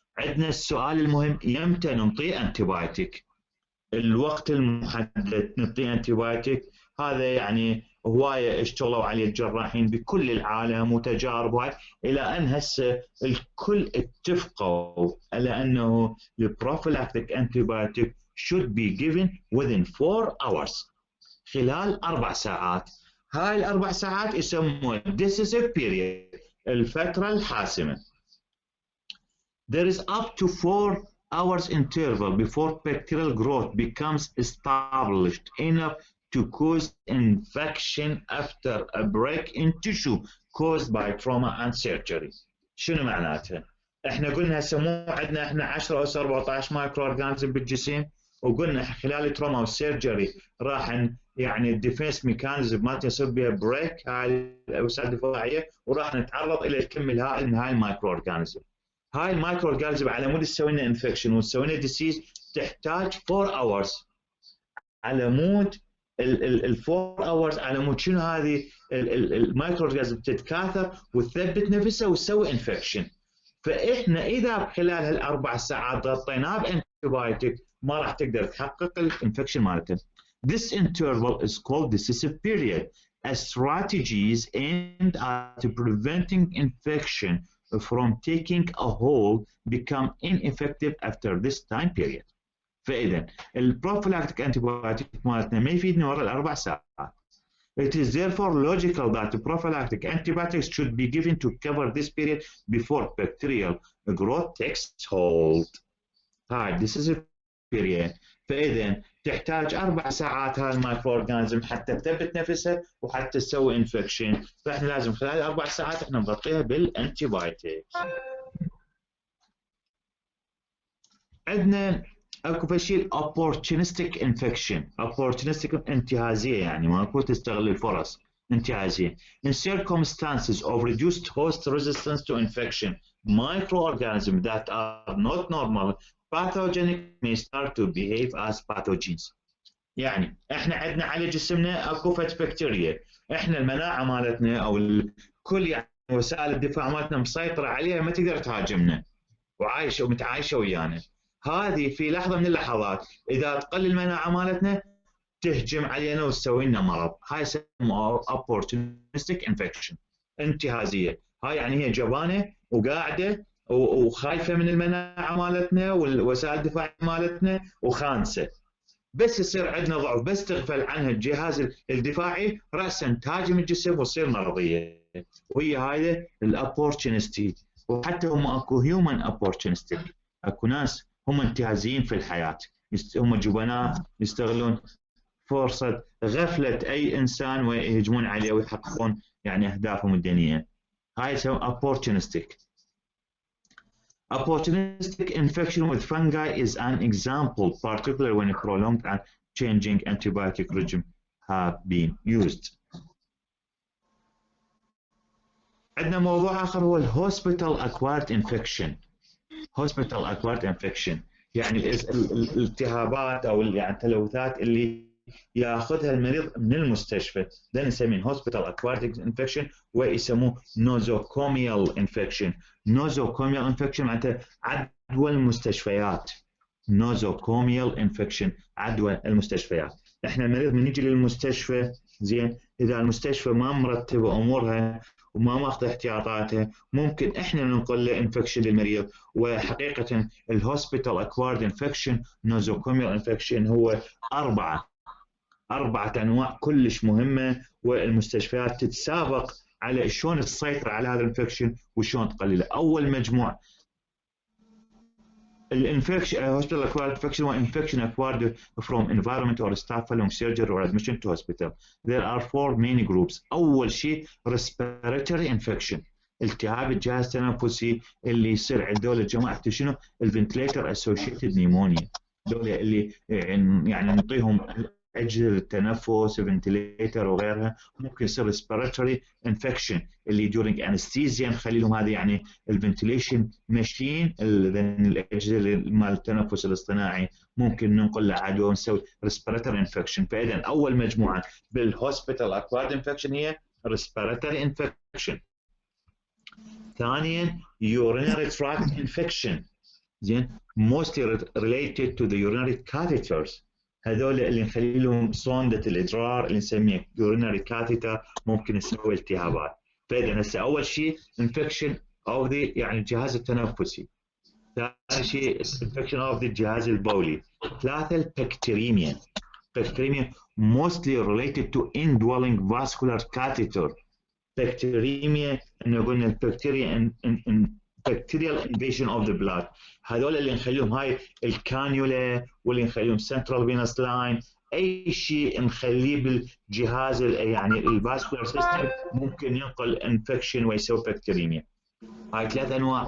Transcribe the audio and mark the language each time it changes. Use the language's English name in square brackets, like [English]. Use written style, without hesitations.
[Arabic] عندنا السؤال المهم، يمتى ننطي انتيبايوتيك؟ الوقت المحدد نعطيه انتيبايوتيك هذا يعني هوايه اشتغلوا عليه الجراحين بكل العالم وتجارب هاي، الى ان هسه الكل اتفقوا على انه البروفيلاكتيك انتيبايوتيك [English] should be given within 4 hours، [Arabic] خلال 4 ساعات. هاي الاربع ساعات يسموها decisive period، الفتره الحاسمه. [English] There is up to 4 hours interval before bacterial growth becomes established enough to cause infection after a break in tissue caused by trauma and surgery. [Arabic] شنو معناتها؟ احنا قلنا هسه مو عندنا احنا 10 او 14 مايكرو اورجانيزم بالجسم، وقلنا خلال التروما والسيرجري راح يعني الديفنس ميكانيزم مالتنا يصير بها بريك، هاي الوسائل الدفاعيه، وراح نتعرض الى الكم الهائل من هاي المايكرو اورجانيزم. هاي المايكرو اورجانيزم على مود تسوي لنا انفكشن وتسوي لنا ديسيز تحتاج 4 اورز. على مود ال 4 اورز على مود شنو هذه المايكرو اورجانيزم تتكاثر وتثبت نفسها وتسوي انفكشن. فاحنا اذا خلال هالاربع ساعات غطيناه بانتيبايوتيك ما راح تقدر تحقق الانفكشن مالته. [English] This interval is called decisive period. As strategies aimed at preventing infection from taking a hold become ineffective after this time period. [Arabic] فإذا البروفيلاكتيك انتيبايوتيك مالتنا ما يفيدنا ورا الاربع ساعات. [English] It is therefore logical that prophylactic antibiotics should be given to cover this period before bacterial growth takes hold. [Arabic] هاي decisive period. فإذا تحتاج 4 ساعات هاي المايكرو اورجانيزم حتى تثبت نفسها وحتى تسوي انفكشن، فاحنا لازم خلال 4 ساعات احنا نغطيها بالانتيبايوتيك. عندنا اكو شيء opportunistic infection. opportunistic انتهازيه، يعني ماكو تستغل الفرص، انتهازيه. [English] In circumstances of reduced host resistance to infection, microorganisms that are not normal pathogenic may start to behave as pathogens. [Arabic] يعني احنا عندنا على جسمنا اكو فت بكتيريا، احنا المناعه مالتنا او كل يعني وسائل الدفاع مالتنا مسيطره عليها، ما تقدر تهاجمنا وعايشه ومتعايشه ويانا. هذه في لحظه من اللحظات اذا تقل المناعه مالتنا تهجم علينا وتسوي لنا مرض. هاي يسموها opportunistic infection، انتهازيه. هاي يعني هي جبانه وقاعده وخايفه من المناعه مالتنا والوسائل الدفاع مالتنا وخانسه، بس يصير عندنا ضعف، بس تغفل عنها الجهاز الدفاعي راسا تهاجم الجسم وتصير مرضيه. وهي هاي الابورتشنستي. وحتى هم اكو هيومن opportunistic، اكو ناس هم انتهازيين في الحياه، هم جبناء يستغلون فرصه غفله اي انسان ويهجمون عليه ويحققون يعني اهدافهم الدينيه. هاي يسمى opportunistic. [English] Opportunistic infection with fungi is an example, particularly when a prolonged and changing antibiotic regime have been used. [Arabic] عندنا موضوع آخر هو hospital acquired infection. hospital acquired infection يعني الالتهابات أو يعني التلوثات اللي ياخذها المريض من المستشفى، ده نسميه هوسبيتال اكوارد انفكشن، ويسموه نوزوكوميال انفكشن. نوزوكوميال انفكشن معناته عدوى المستشفيات. نوزوكوميال انفكشن عدوى المستشفيات. احنا المريض من يجي للمستشفى زين، اذا المستشفى ما مرتبه امورها وما ماخذ احتياطاتها ممكن احنا ننقل له انفكشن للمريض. وحقيقه الهوسبيتال اكوارد انفكشن نوزوكوميال انفكشن هو أربعة أنواع كلش مهمة، والمستشفيات تتسابق على شلون تسيطر على هذا الانفكشن وشلون تقلله. أول مجموعة الانفكشن [English] hospital acquired infection or infection acquired from environment or staff following surgery or admission to hospital. There are 4 main groups. [Arabic] أول شيء respiratory infection، التهاب الجهاز التنفسي اللي يصير عند دول الجماعة شنو؟ الفنتليتر اسوشيتد نيمونيا، دول اللي يعني نعطيهم اجهزه التنفس فنتليتر وغيرها. ممكن يصير ريسبيراتوري انفكشن اللي دورينج انستيزيا نخلي لهم هذه يعني الفنتليشن ماشين، الاجهزه مال التنفس الاصطناعي ممكن ننقل له عدوى ونسوي ريسبيراتوري انفكشن. فاذا اول مجموعه بالهوسبيتال اكوارد انفكشن هي ريسبيراتوري انفكشن. ثانيا urinary tract infection، زين [English] mostly related to the urinary catheters، [Arabic] هذول اللي نخلي لهم صوندة الإدرار اللي نسميه urinary catheter ممكن يسوي التهابات. فإذا هسه أول شيء [English] infection of the [Arabic] يعني الجهاز التنفسي. ثاني شيء [English] infection of the [Arabic] الجهاز البولي. ثلاثة البكتيريميا. [English] bacteremia mostly related to indwelling vascular catheter. [Arabic] bacteremia إنه قلنا البكتيريا [English] bacterial invasion of the blood، [Arabic] هذول اللي نخليهم هاي الكانيولا واللي نخليهم central venous line، اي شيء نخليه بالجهاز يعني الفاسكولار سيستم ممكن ينقل انفكشن ويسوي بكتيريميا. هاي 3 انواع.